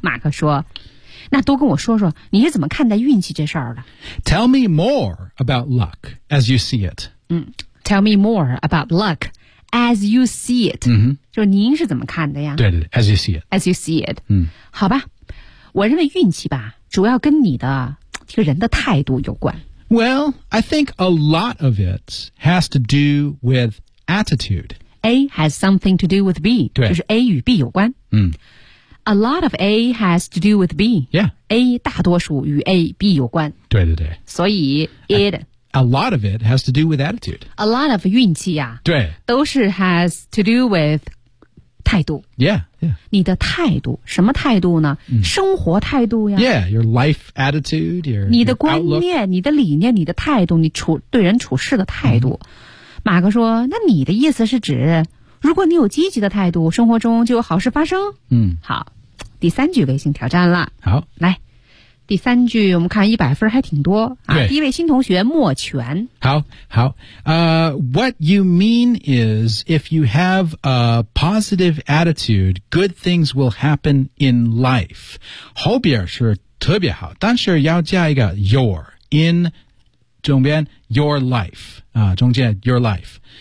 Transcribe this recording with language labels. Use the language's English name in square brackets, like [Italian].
[Chinese] 马克说那多跟我说说你是怎么看待运气这事儿的 [English] Tell me more about luck as you see it.、嗯、Tell me more about luck. As you see it,、 mm-hmm. [Chinese] 就您是怎么看的呀？对对对 ， [English] As you see it. As you see it.、 [Chinese] 嗯、好吧，我认为运气吧，主要跟你的这个人的态度有关。 [English] Well, I think a lot of it has to do with attitude. A has something to do with B. [Chinese] 对，就是 A 与 B 有关。嗯。 [English] A lot of A has to do with B. Yeah. [Chinese] A 大多数与 A、B 有关。对对对。所以 it. A lot of it has to do with attitude. [English] A lot of [Chinese] 运气啊对都是 [English] has to do with [Chinese] 态度 [English] Yeah, yeah. [Chinese] 你的态度什么态度呢、 [English] mm. [Chinese] 生活态度呀 [English] Yeah, your life attitude, your [Chinese] 你的观念 [English] your outlook. [Chinese] 你的理念你的态度你处对人处事的态度、mm-hmm. 马克说那你的意思是指如果你有积极的态度生活中就有好事发生嗯、mm. 好第三句微信挑战了好来第三句我们看一百分还挺多啊第一位新同学莫泉。 [English] 好好what you mean is, if you have a positive attitude, good things will happen in life. [Chinese] 后边是特别好但是要加一个 your, in, 中间 your life, 啊中间 your life.